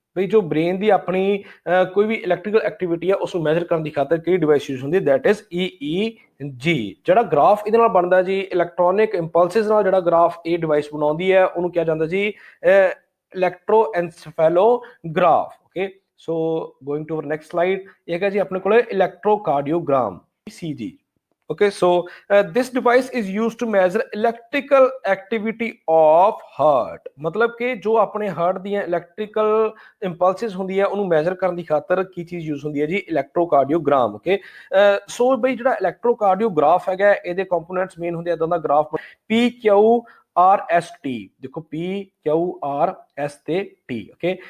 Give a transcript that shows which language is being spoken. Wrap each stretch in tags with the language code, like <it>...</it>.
<pa>ਵੀ ਜੋ ਬ੍ਰੇਨ ਦੀ ਆਪਣੀ ਕੋਈ ਵੀ ਇਲੈਕਟ੍ਰੀਕਲ ਐਕਟੀਵਿਟੀ ਹੈ ਉਸ ਨੂੰ ਮੈਜ਼ਰ ਕਰਨ ਦੀ ਖਾਤਰ ਕਿਹੜੀ ਡਿਵਾਈਸ ਯੂਜ਼ ਹੁੰਦੀ,</pa> <en>That is EEG।</en> <pa>ਜਿਹੜਾ ਗ੍ਰਾਫ ਇਹਦੇ ਨਾਲ ਬਣਦਾ ਜੀ, ਇਲੈਕਟ੍ਰੋਨਿਕ ਇੰਪਲਸਿਸ ਨਾਲ ਜਿਹੜਾ ਗ੍ਰਾਫ ਇਹ ਡਿਵਾਈਸ ਬਣਾਉਂਦੀ ਹੈ ਉਹਨੂੰ ਕਿਹਾ ਜਾਂਦਾ ਜੀ ਇਲੈਕਟ੍ਰੋਐਨਸਫੈਲੋਗ੍ਰਾਫ, okay.</pa> <en>so going to our next slide,</en> <pa>ਇਹ ਹੈਗਾ ਜੀ ਆਪਣੇ ਕੋਲ ਇਲੈਕਟ੍ਰੋਕਾਰਡੀਓਗ੍ਰਾਮ, ECG, okay.</pa> <en>So this device is used to measure electrical activity of heart.</en> <hi>मतलब कि जो अपने हार्ट</hi> <pa>ਦੀਆਂ electrical impulses ਹੁੰਦੀ ਹੈ ਉਹਨੂੰ ਮੈਜ਼ਰ ਕਰਨ ਦੀ ਖਾਤਰ ਕੀ ਚੀਜ਼ ਯੂਜ਼ ਹੁੰਦੀ ਹੈ ਜੀ, ਇਲੈਕਟ੍ਰੋਕਾਰਡੀਓਗ੍ਰਾਮ, ਓਕੇ। ਸੋ ਬਈ ਜਿਹੜਾ ਇਲੈਕਟ੍ਰੋਕਾਰਡੀਓਗ੍ਰਾਫ ਹੈਗਾ ਇਹਦੇ ਕੰਪੋਨੈਂਟਸ ਮੇਨ ਹੁੰਦੇ ਇਦਾਂ ਦਾ ਗ੍ਰਾਫ PQRST, ਦੇਖੋ PQRS ਤੇ T, ਓਕੇ।</pa>